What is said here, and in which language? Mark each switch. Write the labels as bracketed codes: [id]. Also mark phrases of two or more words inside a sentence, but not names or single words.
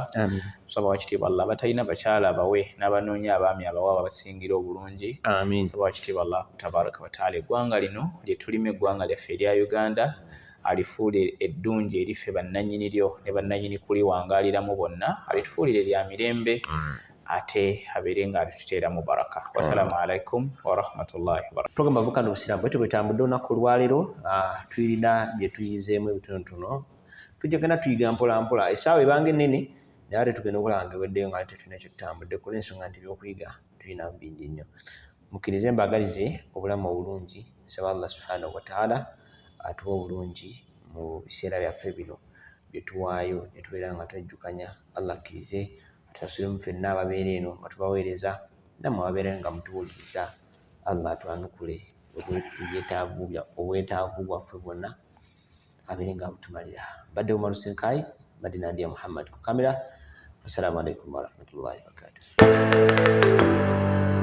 [lg] Tusaba wakitiibwa Allah abatalina bakyala bawe n'abanoonya abaami abawa abasingira obulungi. Tusaba wakitiibwa Allah [ar] تبارك وتعالى [lg] eggwanga lino lye tulima eggwanga lyaffe erya Uganda alifuulire eddungi erife bannannyini lyo ne bannannyini kuliwangaaliramu bonna, alitufuulire lya mirembe ate abeere nga alituteeramu baraka. [ar] والسلام عليكم ورحمة الله وبركاته. [lg] Program Avukana Obusiraamu bwetyo bwetambudde olunaku olwaleero, tulina bye tuyizeemu ebitonotono, tujja tuyiga mpola mpola. Essaawa ebanga ennene naye ate tugenda okulaba nga eweddeyo nga tetulina kye tutambudde ku lw'ensonga nti ebyokuyiga tulina bingi nnyo. Mukkirize mbagalize obulamu obulungi, nsaba Allah [ar] سبحانه وتعالى [lg] atuwa obulungi mu biseera byaffe bino bye tuwaayo ne tubeera nga twejjukanya. Allah akkirize atusasule ffenna ababeera eno nga tubaweereza, nammwe ababeera nga mutuwuliriza. Allah atwanukule obwetaavu bwaffe bwonna, abeere nga mutumalira. Mbadde Omar Hussein Kai, mbadde Nadia Muhammad ku kamera. [ar] والسلام عليكم ورحمة الله وبركاته.